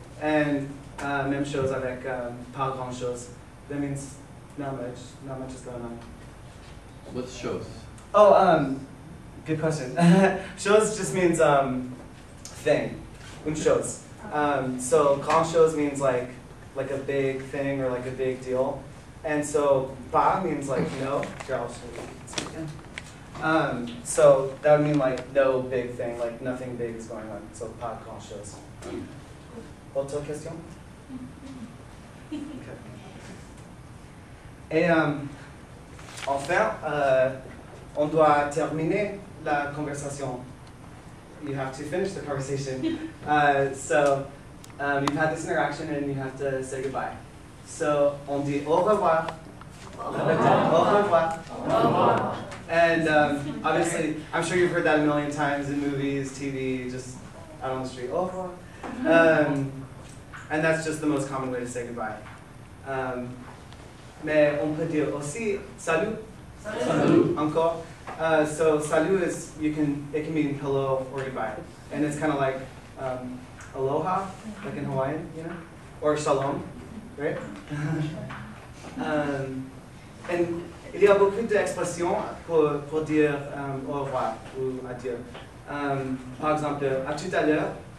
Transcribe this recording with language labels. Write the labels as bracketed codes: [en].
[fr] And même chose avec pas grand chose. [en] That means not much is going on. What's shows? Oh, good question. Chose just means thing. [fr] Une chose. [en] So grand chose means like a big thing or like a big deal. And so pas means like no. Here, I'll show you again. So that would mean like no big thing, like nothing big is going on. [fr] So pas grand chose. Autre question? Okay. Et enfin, on doit terminer la conversation. [en] You have to finish the conversation. So you've had this interaction and you have to say goodbye. [fr] So on dit au revoir. Au revoir. Au revoir. [en] And obviously, I'm sure you've heard that a million times in movies, TV, just out on the street. Au revoir. And that's just the most common way to say goodbye. [fr] Mais on peut dire aussi salut. Salut. Encore. [en] So salut is it can mean hello or goodbye, and it's kind of like aloha, like in Hawaiian, you know, or shalom, right? [fr] And il y a beaucoup d'expressions pour dire au revoir ou adieu. Par exemple, à tout à l'heure.